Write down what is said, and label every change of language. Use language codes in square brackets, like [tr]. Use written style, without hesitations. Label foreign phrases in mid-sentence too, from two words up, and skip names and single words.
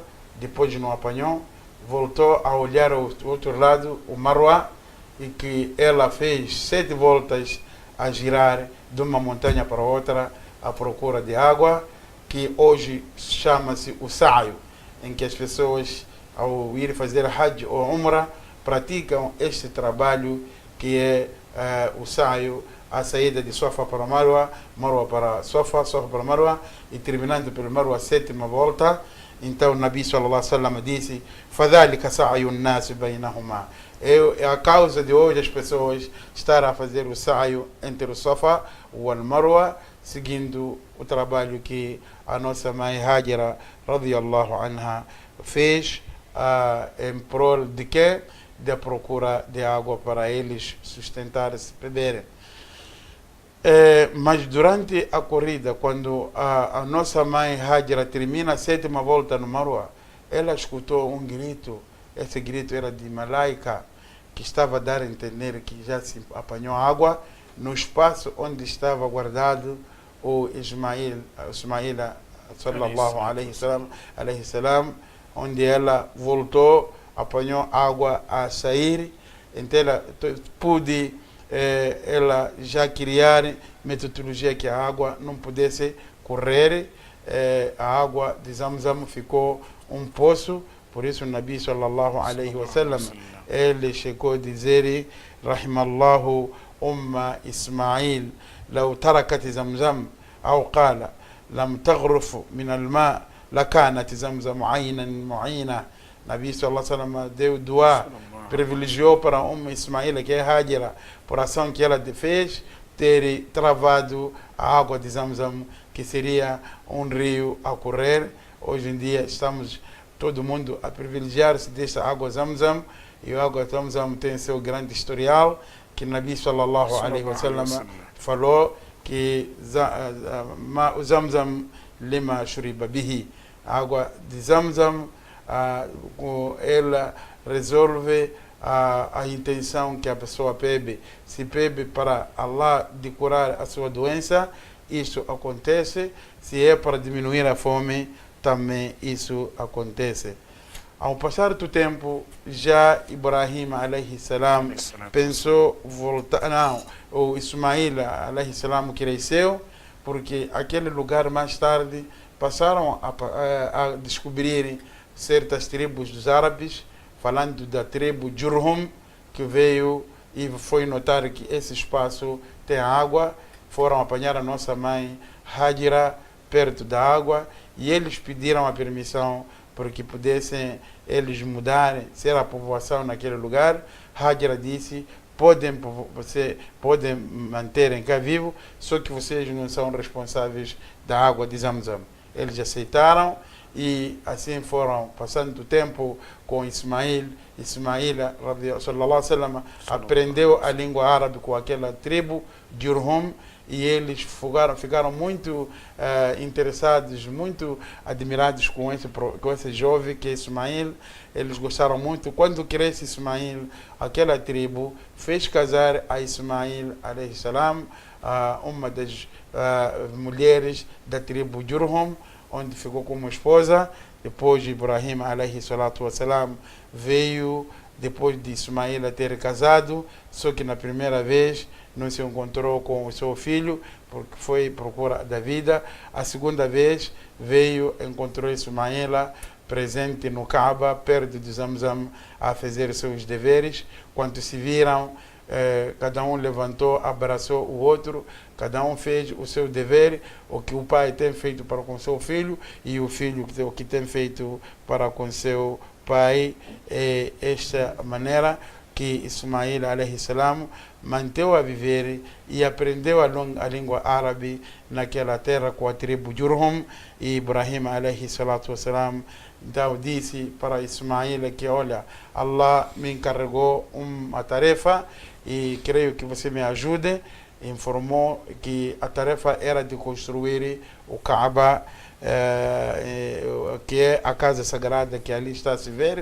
[pt] Depois não apanhou, voltou a olhar o outro lado, o Marwa, e que ela fez 7 voltas a girar de uma montanha para outra à procura de água, que hoje chama-se o Sa'yu, em que as pessoas, ao ir fazer Hajj ou Umrah, praticam este trabalho que é o Sa'yu, a saída de Safa para Marwa, Marwa para Safa, Safa para Marwa, e terminando pelo Marwa a 7ª volta. Então o [ar] النبي صلى الله عليه وسلم disse: "فذلك سعي الناس بينهما". [pt] É a causa de hoje as pessoas estar a fazer o Sa'yu entre o Safa e o Marwa, seguindo o trabalho que a nossa mãe Hajira, [ar] رضي الله عنها, [pt] fez em prol de quê? Da procura de água para eles sustentar-se, beberem. Mas durante a corrida, quando a nossa mãe Hajira termina a 7ª volta no Marwa, ela escutou um grito. Esse grito era de Malaika, que estava a dar a entender que já se apanhou água no espaço onde estava guardado o Ismail [ar] صلى الله عليه سلام, [pt] onde ela voltou, apanhou água a sair. Então ela pôde ela já criar metodologia que a água não pudesse correr. A água de Zamzam ficou um poço. Por isso o [ar] النبي صلى الله عليه وسلم, [pt] ele chegou a dizer: [ar] رحم الله أم إسماعيل لو تركت زمزم، أو قال لم تغرف من الماء لكانت زمزم عينا معينا. النبي صلى الله عليه وسلم [pt] deu dua, privilegiou para [ar] أم إسماعيل, [pt] que é Hajira, por ação que ela fez, ter travado a água de Zamzam, que seria um rio a correr. Hoje em dia estamos todo mundo a privilegiar-se desta água Zamzam, e a água Zamzam tem seu grande historial, que [ar] النبي صلى الله عليه وسلم [pt] falou que o Zamzam [ar] لما شرب به, [pt] a água de Zamzam, ela resolve a intenção que a pessoa bebe. Se bebe para Allah de curar a sua doença, isso acontece. Se é para diminuir a fome, também isso acontece. Ao passar do tempo, já Ibrahim [ar] عليه السلام [pt] pensou voltar. Não, o Ismail [ar] عليه السلام [pt] cresceu, porque aquele lugar mais tarde passaram a descobrir certas tribos dos árabes, falando da tribo Jurhum, que veio e foi notar que esse espaço tem água. Foram apanhar a nossa mãe Hajira perto da água, e eles pediram a permissão para que pudessem eles mudarem, ser a povoação naquele lugar. Hajira disse: podem manterem cá vivo, só que vocês não são responsáveis da água de Zamzam. Eles aceitaram, e assim foram passando o tempo com Ismail. Ismail [ar] صلى الله عليه وسلم [pt] aprendeu a língua árabe com aquela tribo Jurhum, e eles ficaram muito interessados, muito admirados com esse jovem que é Ismael. Eles gostaram muito. Quando cresce Ismael, aquela tribo fez casar a Ismael [ar] عليه السلام, [pt] uma das mulheres da tribo Jurhum, onde ficou como esposa. Depois Ibrahim [ar] عليه الصلاة والسلام [pt] veio depois de Ismael ter casado, só que na primeira vez não se encontrou com o seu filho, porque foi procura da vida. A segunda vez veio, encontrou Ismaela presente no Kaaba, perto de Zamzam, a fazer seus deveres. Quando se viram, cada um levantou, abraçou o outro, cada um fez o seu dever, o que o pai tem feito para com seu filho, e o filho o que tem feito para com seu pai. É esta maneira que Ismael [ar] عليه السلام [pt] manteve a viver e aprendeu a língua árabe naquela terra com a tribo Jurhum. E Ibrahim [ar] عليه الصلاة والسلام [pt] então disse para Ismael que olha, Allah me encarregou uma tarefa e creio que você me ajude. Informou que a tarefa era de construir o Kaaba, que é a casa sagrada que ali está a se ver.